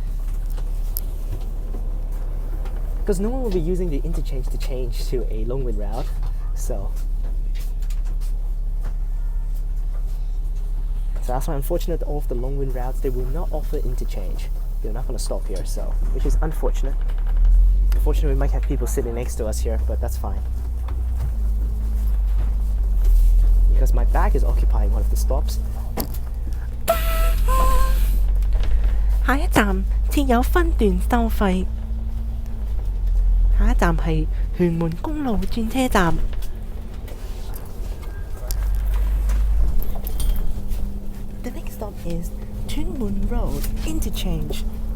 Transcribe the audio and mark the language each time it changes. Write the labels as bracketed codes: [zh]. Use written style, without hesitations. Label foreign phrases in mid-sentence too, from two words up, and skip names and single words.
[en] Because no one will be using the interchange to change to a Long Mun route, so that's why, unfortunate, all of the Long Mun routes, they will not offer interchange. They're not going to stop here, so, which is unfortunate. Unfortunately, we might have people sitting next to us here, but that's fine. Because my bag is occupying one of the stops. [yue] 下一站設有分段收費。下一站係屯門公路轉車站。 [en] The next stop is Tuen Mun Road Interchange.